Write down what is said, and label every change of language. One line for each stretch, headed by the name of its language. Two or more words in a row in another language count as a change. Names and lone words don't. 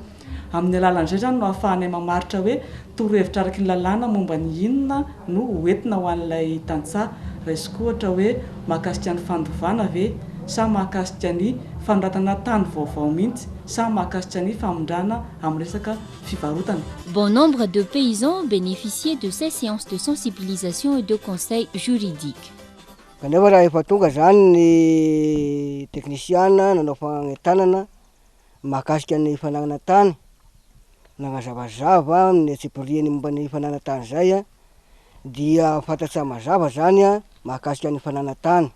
Malagasy: Amin'ny alalan'izay zany no ahafahanay mamaritra hoe torohevitra araky ny lalàna momba ny inona no hoentina ho an'ilay tantsaha. Raisiko ohatra hoe mahakasika ny fandovana ve sa mahakasika ny fanoratana tany vaovao mihitsy sa mahakasika ny famondrana amin'ny resaka fivarotana.
French: Bon nombre de paysans bénéficiaient de ces séances de sensibilisation et de conseils juridiques.
Malagasy: Kanefa raha efa tonga zany ny teknisiana nanao fagnentanana mahakasika ny fananana tany, nagnazavazava ny tsipiriany momba ny fananana tany zay dia fantatsa mazava zany mahakasika ny fananana tany.